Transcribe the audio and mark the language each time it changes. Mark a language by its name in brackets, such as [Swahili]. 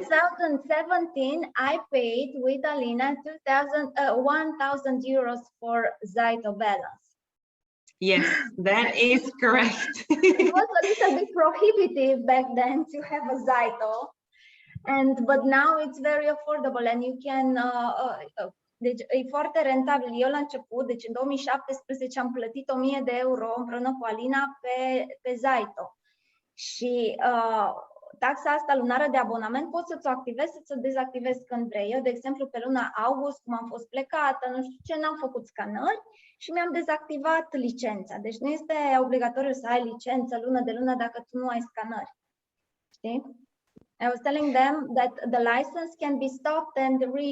[English] 2017, I paid with Alina €1,000 for ZYTO Balance. Yes, that is correct. It was a little bit prohibitive back then to have a ZYTO, but now it's very affordable, and you can. [Romanian] Deci e foarte rentabil. Eu la început, deci în 2017 am plătit €1.000 împreună cu Alina pe ZYTO. Și taxa asta lunară de abonament poți să-ți o activezi, să-ți o dezactivezi când vrei. Eu, de exemplu, pe luna august, cum am fost plecată, nu știu ce, n-am făcut scanări și mi-am dezactivat licența. Deci nu este obligatoriu să ai licență lună de lună dacă tu nu ai scanări. Știi? [English] I was telling them that the license can be stopped and